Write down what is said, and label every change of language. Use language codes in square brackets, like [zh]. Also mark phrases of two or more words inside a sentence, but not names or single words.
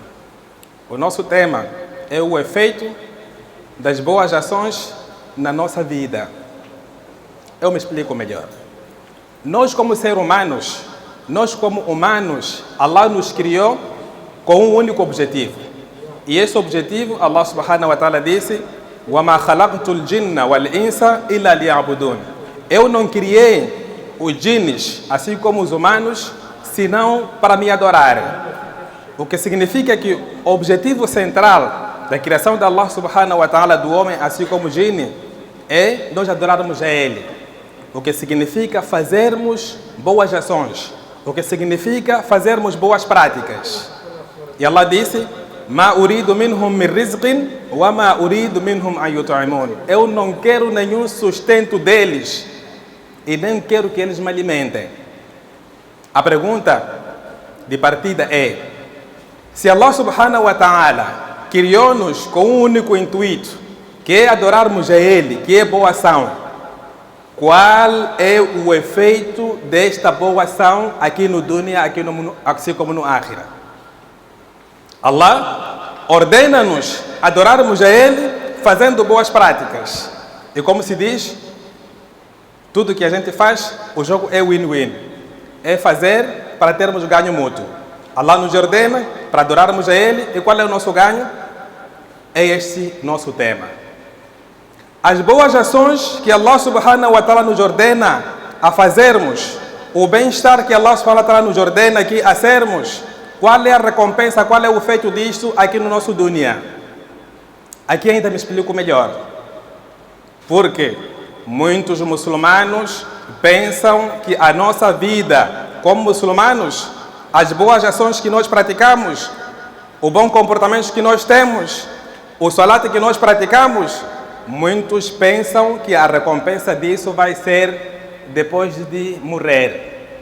[pt] O nosso tema é o efeito das boas ações na nossa vida. Eu me explico melhor. Nós como seres humanos, Allah nos criou com um único objetivo. E esse objetivo, [ar] Allah سبحانه وتعالى disse: وَمَا خَلَقْتُ الْجِنَّ وَالْإِنسَ إِلَّا لِيَعْبُدُونَ. [pt] Eu não criei os djinns, assim como os humanos, senão para me adorarem. O que significa que o objetivo central da criação de Allah [ar] سبحانه وتعالى [pt] do homem, assim como o jinn, é nós adorarmos a Ele. O que significa fazermos boas ações. O que significa fazermos boas práticas. E Allah disse: [ar] ما أريد منهم من رزق وما أريد منهم أن يطعمون. [pt] Eu não quero nenhum sustento deles e nem quero que eles me alimentem. A pergunta de partida é: se Allah [ar] سبحانه وتعالى [pt] criou-nos com um único intuito, que é adorarmos a Ele, que é boa ação, qual é o efeito desta boa ação aqui no dunya, assim como no akhira? Allah ordena-nos adorarmos a Ele fazendo boas práticas. E como se diz, tudo que a gente faz, o jogo é win-win. É fazer para termos ganho mútuo. Allah nos ordena para adorarmos a Ele. E qual é o nosso ganho? É este nosso tema. As boas ações que Allah [ar] سبحانه وتعالى [pt] nos ordena a fazermos, o bem-estar que Allah [ar] سبحانه وتعالى [pt] nos ordena aqui a sermos, qual é a recompensa, qual é o feito disto aqui no nosso dunya? Aqui ainda me explico melhor. Porque muitos muçulmanos pensam que a nossa vida como muçulmanos, as boas ações que nós praticamos, o bom comportamento que nós temos, o salat que nós praticamos, muitos pensam que a recompensa disso vai ser depois de morrer.